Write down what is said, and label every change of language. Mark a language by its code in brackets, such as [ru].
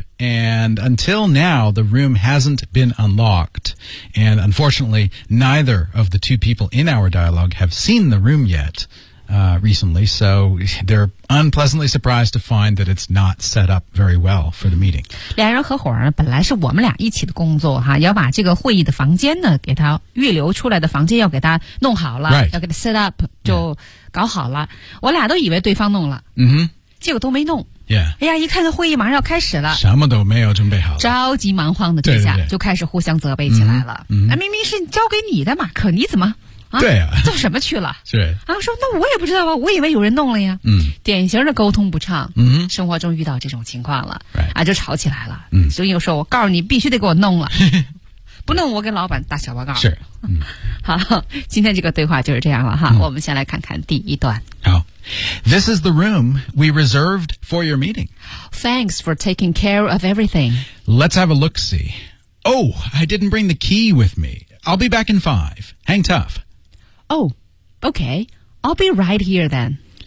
[en] And until now, the room hasn't been unlocked. And unfortunately, neither of the two people in our dialogue have seen the room yet, recently. So they're unpleasantly surprised to find that it's not set up very well for the meeting. [zh] 两人合伙呢，本来是我们俩一起的工作哈，要把这个会议的房间呢，给他预留出来的房间要给他弄好了、 [en] right. [zh] 要给他 [en] set up, [zh] 就搞好了。Yeah. 我俩都以为对方弄了。 Mm-hmm. 结果都没弄、 [en] yeah. [zh] 哎呀一看看会议马上要开始了什么都没有准备好了着急忙慌的这下对对对就开始互相责备起来了、嗯嗯啊、明明是交给你的马可你怎么、啊、对呀、啊，做什么去了是啊，说那我也不知道吧我以为有人弄了呀、嗯、典型的沟通不畅、嗯、生活中遇到这种情况了、 [en] right. [zh] 啊，就吵起来了、嗯、所以又说我告诉你必须得给我弄了不弄我给老板打小报告是、嗯、好今天这个对话就是这样了哈、嗯。我们先来看看第一段 [en] 好This is the room we reserved for your meeting. Thanks for taking care of everything. Let's have a look-see. Oh, I didn't bring the key with me. I'll be back in 5. Hang tough. Oh, okay. I'll be right here then.